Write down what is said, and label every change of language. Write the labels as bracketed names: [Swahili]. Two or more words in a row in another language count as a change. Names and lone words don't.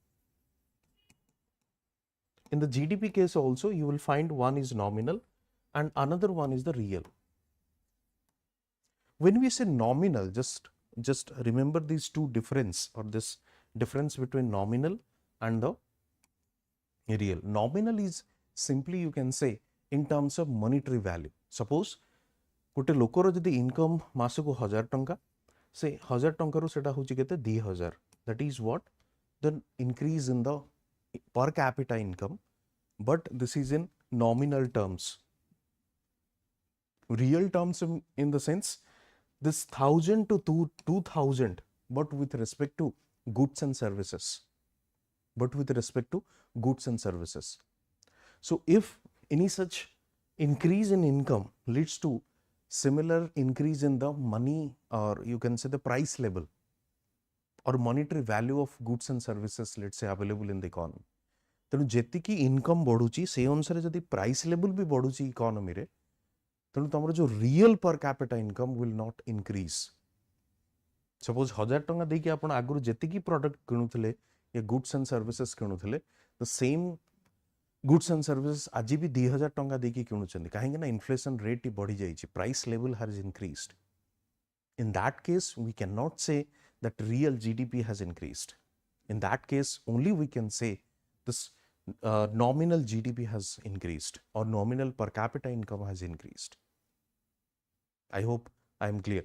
[English] In the GDP case also, you will find one is nominal and another one is the real. When we say nominal, just remember these two difference, or this difference between nominal and the real. Nominal is simply, you can say, in terms of monetary value. [Odia] Suppose ଗୋଟେ ଲୋକର ଯଦି ଇନକମ ମାସକୁ 1000 ଟଙ୍କା, ସେ 1000 ଟଙ୍କା ସେଟା ହେଉଛି କେତେ 2000. [English] That is what the increase in the per capita income, but this is in nominal terms. Real terms in the sense this 1000 to 2000, but with respect to goods and services. But with respect to goods and services. So if any such increase in income leads to similar increase in the money, or you can say the price level or monetary value of goods and services, let's say, available in the economy, [Odia] ତେଣୁ ଯେତିକି ଇନକମ ବଢ଼ୁଛି ସେ ଅନୁସାରେ ଯଦି [English] price level [Odia] ବି ବଢ଼ୁଛି ଇକୋନମି ରେ, ତେଣୁ ତମର ଯୋ [English] real per capita income will not increase. [Odia] ସପୋଜ 1000 ଟଙ୍କା ଦେଇକି ଆପଣ ଆଗରୁ ଯେତିକି ପ୍ରଡକ୍ଟ କିଣୁଥିଲେ ଯା [English] goods and services [Odia] କିଣୁଥିଲେ, [English] the same goods and services [Odia] ଆଜି ବି 2000 ଟଙ୍କା ଦେଇକି କିଣୁଛନ୍ତି, କାହିଁକି ନା [English] inflation rate [Odia] ବଢ଼ି ଯାଇଛି, [English] price level has increased. In that case, we cannot say that real GDP has increased. In that case, only we can say this nominal GDP has increased, or nominal per capita income has increased. I hope I am clear.